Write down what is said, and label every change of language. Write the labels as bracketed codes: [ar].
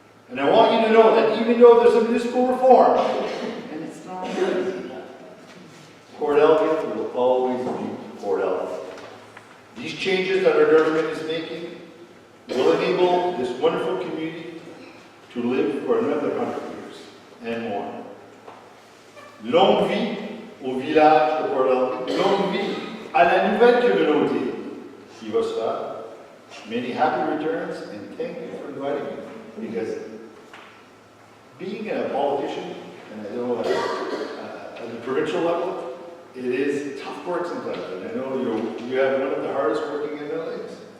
[en] And I want you to know that even though there's a municipal reform, and it's not easy, Port Elgin will always be Port Elgin. These changes that our government is making will enable this wonderful community to live for another 100 years. and more. [fr] Longue vie au village de Port Elgin, longue vie à la nouvelle communauté qui va se faire. [en] Many happy returns, and thank you for inviting me, because being a politician, and I know at the provincial level, it is tough work sometimes, and I know you have one of the hardest working MLAs.